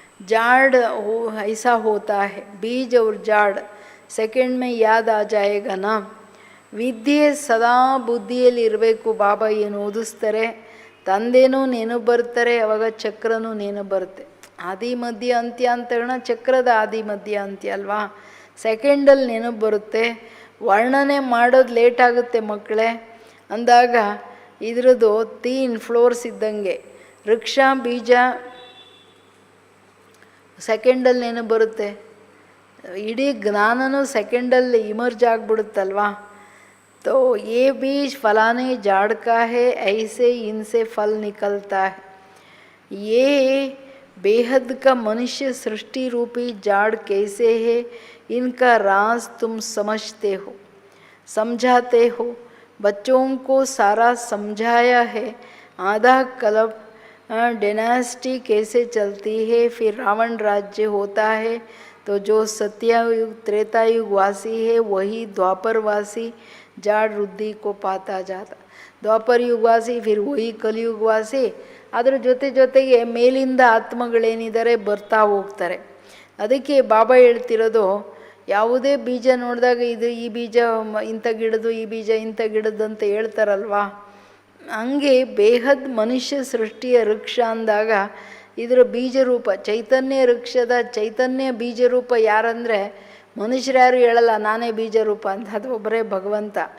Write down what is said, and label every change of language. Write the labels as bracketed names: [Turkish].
[Hindi] जाड़ हो ऐसा होता है, बीज और जाड़ सेकेंड में याद आ जाएगा ना. [Kannada] ವಿದ್ಯೆ ಸದಾ ಬುದ್ಧಿಯಲ್ಲಿ ಇರಬೇಕು. ಬಾಬಾ ಏನು ಓದಿಸ್ತಾರೆ, ತಂದೆನೂ ನೆನಪು ಬರ್ತಾರೆ, ಅವಾಗ ಚಕ್ರನೂ ನೆನಪು ಬರುತ್ತೆ. ಆದಿ ಮಧ್ಯ ಅಂತ್ಯ ಅಂತ ಹೇಳೋಣ, ಚಕ್ರದ ಆದಿ ಮಧ್ಯ ಅಂತ್ಯ ಅಲ್ವಾ. ಸೆಕೆಂಡಲ್ಲಿ ನೆನಪು ಬರುತ್ತೆ. ವರ್ಣನೆ ಮಾಡೋದು ಲೇಟ್ ಆಗುತ್ತೆ ಮಕ್ಕಳೇ ಅಂದಾಗ ಇದ್ರದ್ದು 3 ಫ್ಲೋರ್ಸ್ ಇದ್ದಂಗೆ. ವೃಕ್ಷ ಬೀಜ ಸೆಕೆಂಡಲ್ಲಿ ನೆನಪು ಬರುತ್ತೆ. ಇಡೀ ಜ್ಞಾನನೂ ಸೆಕೆಂಡಲ್ಲಿ ಇಮರ್ಜ್ ಆಗಿಬಿಡುತ್ತಲ್ವಾ. [Hindi] तो ये बीज फलाने झाड़ का है, ऐसे इनसे फल निकलता है। ये बेहद का मनुष्य सृष्टि रूपी झाड़ कैसे है, इनका राज तुम समझते हो, समझाते हो। बच्चों को सारा समझाया है। आधा कल्प डायनेस्टी कैसे चलती है, फिर रावण राज्य होता है। तो जो सत्ययुग त्रेतायुग वासी है वही द्वापर वासी झाड़ वृद्धि को पाता जाता। [Kannada] ದ್ವಾಪರ ಯುಗವಾಸಿ [Hindi] ಫಿರ್ ವಹಿ [Kannada] ಕಲಿಯುಗವಾಸಿ. ಅದರ ಜೊತೆಗೆ ಮೇಲಿಂದ ಆತ್ಮಗಳೇನಿದ್ದಾರೆ ಬರ್ತಾ ಹೋಗ್ತಾರೆ. ಅದಕ್ಕೆ ಬಾಬಾ ಹೇಳ್ತಿರೋದು, ಯಾವುದೇ ಬೀಜ ನೋಡಿದಾಗ ಇದು ಈ ಬೀಜ ಇಂಥ ಗಿಡದು, ಈ ಬೀಜ ಇಂಥ ಗಿಡದ್ದು ಅಂತ ಹೇಳ್ತಾರಲ್ವಾ, ಹಂಗೆ ಬೇಹದ್ ಮನುಷ್ಯ ಸೃಷ್ಟಿಯ ವೃಕ್ಷ ಅಂದಾಗ ಇದರ ಬೀಜರೂಪ ಚೈತನ್ಯ ವೃಕ್ಷದ ಚೈತನ್ಯ ಬೀಜರೂಪ ಯಾರಂದರೆ ಮನುಷ್ಯರ್ಯಾರು ಹೇಳಲ್ಲ ನಾನೇ ಬೀಜರೂಪ ಅಂತ, ಅದು ಒಬ್ಬರೇ ಭಗವಂತ.